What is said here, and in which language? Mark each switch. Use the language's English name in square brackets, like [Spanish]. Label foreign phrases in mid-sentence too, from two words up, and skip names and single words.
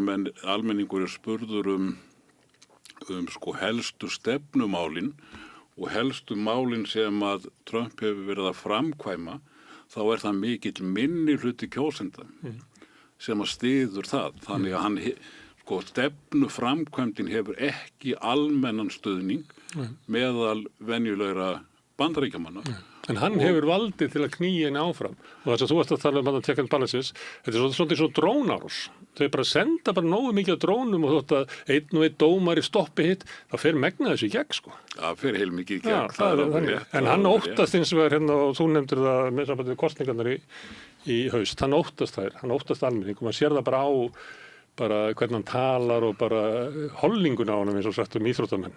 [Icelandic] almenningur er spurður um helstu stefnumálin og helstu málin sem að Trump hefur verið að framkvæma, þá er það mikill minni hluti kjósenda sem að styður það. Þannig að hann, sko, stefnu framkvæmdin hefur ekki almennan stuðning meðal venjulegra Bandaríkjamanna. En hann hefur valdið til að knýja henni áfram. Og þess að þú varst að tala um [English] check and balances, [Icelandic] þetta er svolítið svo drónárás. Þau bara senda bara nógu mikið af drónum og þótt að einn og einn dómari stoppi hitt, þá fer megna þessu í gegn, sko. Það fer heilmikið í gegn. Já, það er þannig. En hann óttast eins og hérna, og þú nefndir það með sambandi við kosningarnar í haust, hann óttast þær, hann óttast almenning og maður sér það bara á hvernig hann talar og bara hollingun á honum eins og sagt íþróttamenn.